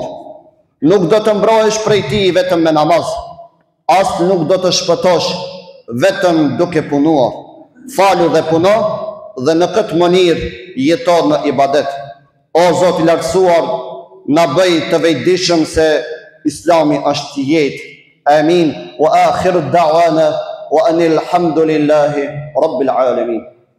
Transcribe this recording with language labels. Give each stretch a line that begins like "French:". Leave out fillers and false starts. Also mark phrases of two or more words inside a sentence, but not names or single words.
Albanian: Nuk do të mbrohesh prej tij vetëm me namaz, as nuk do të shpëtosh vetëm duke punuar. Falu dhe puno, dhe në këtë mënyrë jeto në ibadet. O Zot i lartësuar, na bëj të vetëdijshëm se Islami është jetë. Amin.
Arabic: وآخر دعوانا وأن الحمد لله رب العالمين.